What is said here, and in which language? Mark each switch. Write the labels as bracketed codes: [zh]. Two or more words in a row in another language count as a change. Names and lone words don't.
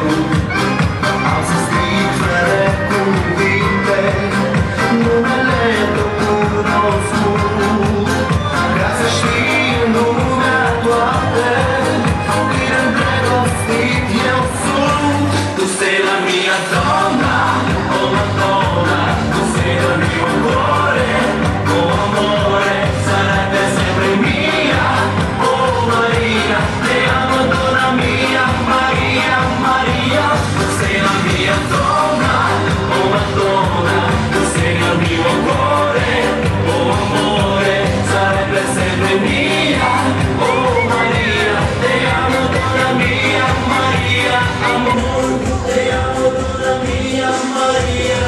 [ro] Am să strig fără cuvinte numele tău cunoscut, ca să știi în lumea toată cât de îndrăgostit eu sunt. [it] Tu sei la mia donna, oh Madonna, tu sei la mio cuore, oh amore, sarebbe sempre mia, oh Maria, te amo donna mia, Maria, Maria. Tu sei la mia donna, oh Madonna, tu sei il mio cuore, oh amore, sarebbe sempre mia, oh Maria, te amo donna mia, Maria, amor, te amo donna mia, Maria, amor.